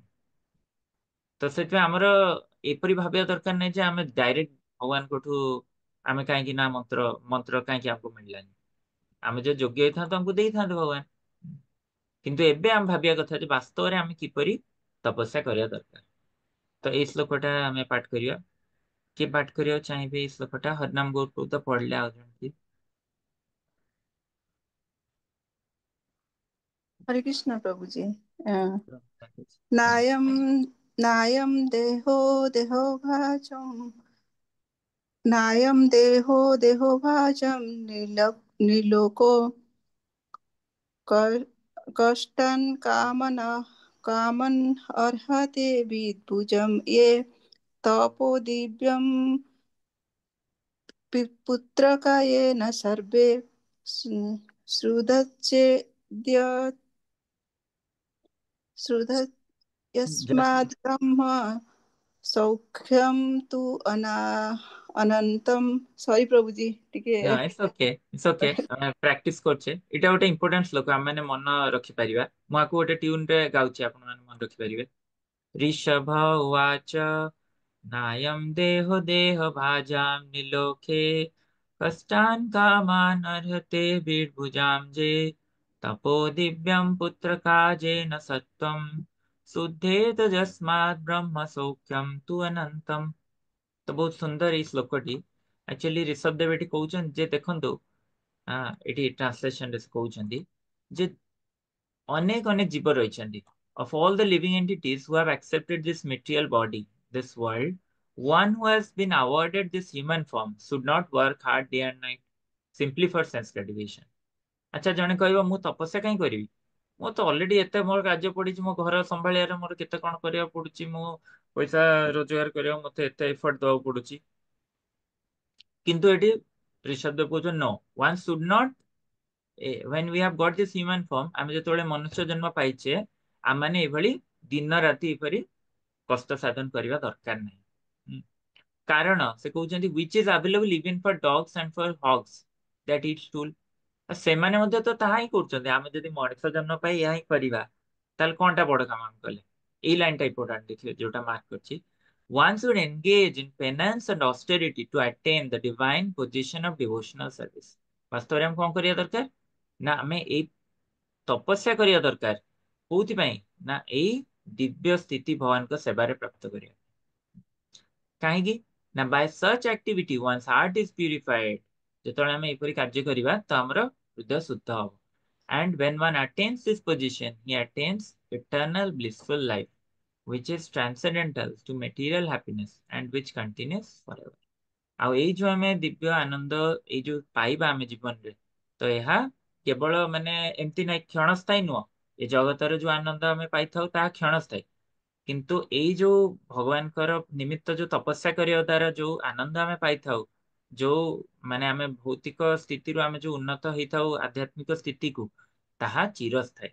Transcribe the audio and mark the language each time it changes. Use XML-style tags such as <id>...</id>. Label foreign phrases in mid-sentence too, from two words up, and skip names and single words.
<or>ତ ସେଥିପାଇଁ ଆମର ଏପରି ଭାବିବା ଦରକାର ନାହିଁ ଯେ ଆମେ ଡାଇରେକ୍ଟ ଭଗବାନଙ୍କଠୁ ଆମେ କାହିଁକି ନା ମନ୍ତ୍ର ମନ୍ତ୍ର କାହିଁକି ଆମକୁ ମିଳିଲାନି। ଆମେ ଯୋଉ ଯୋଗ୍ୟ ହେଇଥାନ୍ତୁ ଆମକୁ ଦେଇଥାନ୍ତୁ ଭଗବାନ। କିନ୍ତୁ ଏବେ ଆମେ ଭାବିବା କଥା ଯେ ବାସ୍ତବରେ ଆମେ କିପରି ତପସ୍ୟା କରିବା ଦରକାର। ତ ଏଇ ଶ୍ଲୋକଟା ଆମେ ପାଠ କରିବା। କିଏ ପାଠ କରିବାକୁ ଚାହିଁବେ ଏଇ ଶ୍ଲୋକଟା? ହରିନାମ ଗୌର ତ ପଢିଲେ ଆଉ ଜଣେ କିଏ?</or> <hi>हरे कृष्ण प्रभु जी। हाँ।</hi> <sa>नायम नायम देहो देहो भाजम नायम देहो देहो भाजम निलोको कष्टन कामन कामन अर्हते विद्भुजम ये तपो दिव्यम पुत्रका ये न सर्वे श्रुतच्चेद्य</sa> <en>जस्ट</en> <sa>श्रुतयस्माद् ब्रह्म सौख्यम तु अनंतम।</sa> <hi>सॉरी प्रभु जी टिके</hi> <or>ना</or> <en>it's okay</en> <or>ଆମେ ପ୍ରାକ୍ଟିସ କରୁଛେ। ଏଇଟା ଗୋଟେ ଇମ୍ପୋର୍ଟାଣ୍ଟ ଶ୍ଲୋକ ଆମେ ମାନେ ମନ ରଖିପାରିବା। ମୁଁ ଆକୁ ଗୋଟେ ଟ୍ୟୁନ ରେ ଗାଉଛି ଆପଣ ମାନେ ମନେ ରଖିପାରିବେ।</or> <sa>ऋषभ उवाच नायं देहो देहभाजां निलोके कष्टान् कामान् अर्हते बीर्भुजां जे तपो दिव्यं पुत्रकाजेन सत्त्वं शुद्धेत यस्मात् ब्रह्म सौख्यं तु अनन्तम्।</sa> <or>ତ ବହୁତ ସୁନ୍ଦର ଏଇ ଶ୍ଲୋକଟି। ଆକ୍ଚୁଆଲି ଋଷଭ ଦେବ ଏଠି କହୁଛନ୍ତି ଯେ ଦେଖନ୍ତୁ ଏଠି ଟ୍ରାନ୍ସଲେସନ ରେ ସେ କହୁଛନ୍ତି ଯେ ଅନେକ ଅନେକ ଜୀବ ରହିଛନ୍ତି।</or> <en>Of all the living entities who have accepted this material body, this world, one who has been awarded this human form should not work hard day and night simply for sense gratification.</en> <or>ଆଚ୍ଛା ଜଣେ କହିବ ମୁଁ ତପସ୍ୟା କାହିଁ କରିବି? ମୁଁ ତ ଅଲରେଡି ଏତେ ମୋର କାର୍ଯ୍ୟ ପଡିଛି, ମୋ ଘର ସମ୍ଭାଳିବାରେ ମୋର କେତେ କଣ କରିବାକୁ ପଡୁଛି, ମୁଁ ପଇସା ରୋଜଗାର କରିବାକୁ ମତେ ଏତେ ଏଫର୍ଟ ଦବାକୁ ପଡୁଛି। କିନ୍ତୁ ଏଠି ଋଷଭ ଦେବ କହୁଛନ୍ତି</or> <en>no, one should not when we have got this human form,</en> <or>ଆମେ ଯେତେବେଳେ ମନୁଷ୍ୟ ଜନ୍ମ ପାଇଛେ ଆମମାନେ ଏଭଳି ଦିନ ରାତି ଏପରି କଷ୍ଟ ସାଧନ କରିବା ଦରକାର ନାହିଁ। କାରଣ ସେ କହୁଛନ୍ତି</or> <en>which is available even for dogs and for hogs that eat stool।</en> <or>ସେମାନେ ମଧ୍ୟ ତ ତାହା ହିଁ କରୁଛନ୍ତି। ଆମେ ଯଦି ମଣିଷ ଜନ୍ମ ପାଇ ଏହା ହିଁ କରିବା ତାହେଲେ କଣଟା ବଡ କାମ ଆମେ କଲେ? ଏଇ ଲାଇନଟା ଇମ୍ପୋର୍ଟାଣ୍ଟ ଦେଖିବେ ଯୋଉଟା ମାର୍କ କରିଛି।</or> <en>One should engage in penance and austerity to attain the divine position of devotional service।</en> <or>ବାସ୍ତବରେ ଆମେ କଣ କରିବା ଦରକାର ନା ଆମେ ଏଇ ତପସ୍ୟା କରିବା ଦରକାର। କୋଉଥିପାଇଁ ନା ଏଇ ଦିବ୍ୟ ସ୍ଥିତି ଭଗବାନଙ୍କ ସେବାରେ ପ୍ରାପ୍ତ କରିବା। କାହିଁକି ନା</or> <en>by such activity one's heart is purified।</en> <or>ଯେତେବେଳେ ଆମେ ଏପରି କାର୍ଯ୍ୟ କରିବା ତ ଆମର ହୃଦୟ ଶୁଦ୍ଧ ହବ।</or> <en>And when one attains this position, he attains eternal blissful life, which is transcendental to material happiness and which continues forever।</en> <or>ଆଉ ଏଇ ଯୋଉ ଆମେ ଦିବ୍ୟ ଆନନ୍ଦ ଏଇ ଯୋଉ ପାଇବା ଆମେ ଜୀବନରେ, ତ ଏହା କେବଳ ମାନେ ଏମିତି ନାଇଁ କ୍ଷଣସ୍ଥାୟୀ ନୁହଁ। ଏ ଜଗତର ଯୋଉ ଆନନ୍ଦ ଆମେ ପାଇଥାଉ ତାହା କ୍ଷଣସ୍ଥାୟୀ। କିନ୍ତୁ ଏଇ ଯୋଉ ଭଗବାନଙ୍କର ନିମିତ୍ତ ଯୋଉ ତପସ୍ୟା କରିବା ଦ୍ୱାରା ଯୋଉ ଆନନ୍ଦ ଆମେ ପାଇଥାଉ, ଯୋଉ ମାନେ ଆମେ ଭୌତିକ ସ୍ଥିତିରୁ ଆମେ ଯୋଉ ଉନ୍ନତ ହେଇଥାଉ ଆଧ୍ୟାତ୍ମିକ ସ୍ଥିତିକୁ, ତାହା ଚିରସ୍ଥାୟୀ।</or>